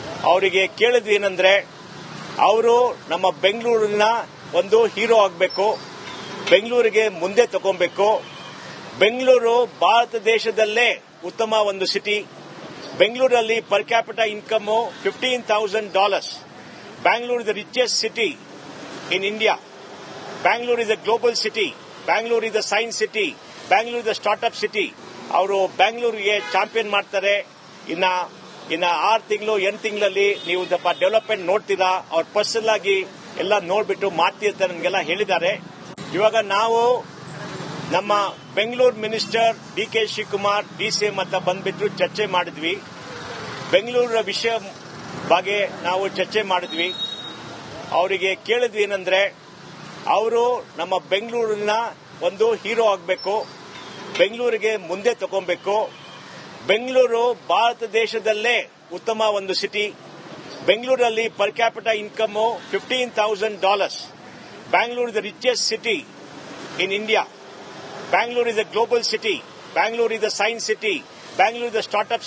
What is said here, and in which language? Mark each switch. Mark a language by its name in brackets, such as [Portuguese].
[Kannada] ಅವರಿಗೆ ಕೇಳಿದ್ವಿ ಏನಂದ್ರೆ, ಅವರು ನಮ್ಮ ಬೆಂಗಳೂರಿನ ಒಂದು ಹೀರೋ ಆಗಬೇಕು, ಬೆಂಗಳೂರಿಗೆ ಮುಂದೆ ತಗೊಬೇಕು. ಬೆಂಗಳೂರು ಭಾರತ ದೇಶದಲ್ಲೇ ಉತ್ತಮ ಒಂದು ಸಿಟಿ. ಬೆಂಗಳೂರಲ್ಲಿ per capital income $15,000. [English] Bangalore is the richest city in India. Bangalore is a global city. Bangalore is the science city. Bangalore is the startup city. [Kannada] ಅವರು ಬ್ಯಾಂಗ್ಳೂರಿಗೆ ಚಾಂಪಿಯನ್ ಮಾಡ್ತಾರೆ. ಇನ್ನ 6 ತಿಂಗಳು 8 ತಿಂಗಳಲ್ಲಿ ನೀವು ಸ್ವಲ್ಪ ಡೆವಲಪ್ಮೆಂಟ್ ನೋಡ್ತೀರಾ. ಅವ್ರ ಪರ್ಸನಲ್ ಆಗಿ ಎಲ್ಲ ನೋಡ್ಬಿಟ್ಟು ಮಾಡ್ತೀರಂತ ನಮಗೆಲ್ಲ ಹೇಳಿದ್ದಾರೆ. ಇವಾಗ ನಾವು ನಮ್ಮ Bengaluru minister DK Shivakumar DCM ಹತ್ರ ಬಂದ್ಬಿಟ್ಟು ಚರ್ಚೆ ಮಾಡಿದ್ವಿ. ಬೆಂಗಳೂರಿನ ವಿಷಯ ಬಗ್ಗೆ ನಾವು ಚರ್ಚೆ ಮಾಡಿದ್ವಿ. ಅವರಿಗೆ ಕೇಳಿದ್ವಿ ಏನಂದ್ರೆ, ಅವರು ನಮ್ಮ ಬೆಂಗಳೂರಿನ ಒಂದು ಹೀರೋ ಆಗಬೇಕು, ಬೆಂಗಳೂರಿಗೆ ಮುಂದೆ ತಗೊಬೇಕು. ಬೆಂಗಳೂರು ಭಾರತ ದೇಶದಲ್ಲೇ ಉತ್ತಮ ಒಂದು ಸಿಟಿ. ಬೆಂಗಳೂರಲ್ಲಿ per capital income $15,000. [English] Bangalore is the richest city in India. Bangalore is a global city. Bangalore is the science city. Bangalore is the startup city.